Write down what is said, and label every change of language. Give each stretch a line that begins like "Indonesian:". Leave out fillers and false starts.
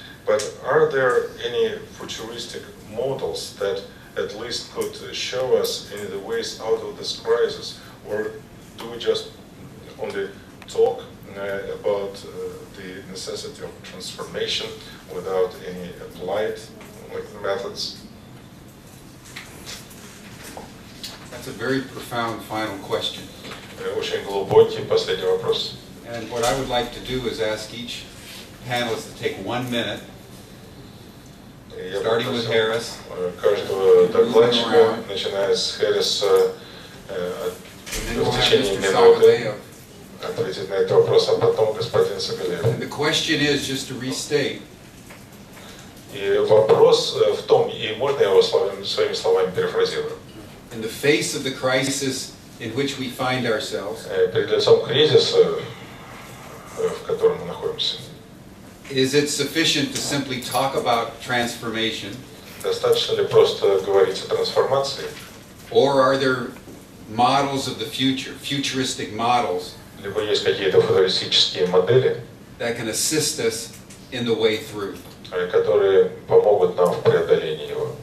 English: But are there any futuristic models that at least could show us any of the ways out of this crisis, or do we just only talk about the necessity of transformation without any applied methods? That's a very profound final question.
Russian: Очень глубокий последний вопрос.
English: And what I would like to do is ask each panelist to take 1 minute, starting with Harris.
Russian: Каждого докладчика, начиная с Харриса, в течение минуты ответить на этот вопрос, а потом господин Сагалеев.
English: And the question is, just to restate,
Russian: И вопрос в том, и можно я его своими словами перефразирую.
English: In the face of the crisis in which we find ourselves,
Russian: Перед лицом кризиса, в котором мы находимся,
English: is it sufficient to simply talk about transformation?
Russian: достаточно ли просто говорить о трансформации?
English: Or are there models of the future, futuristic models,
Russian: Либо есть какие-то футуристические модели,
English: that can assist us in the way through?
Russian: которые помогут нам в преодолении его.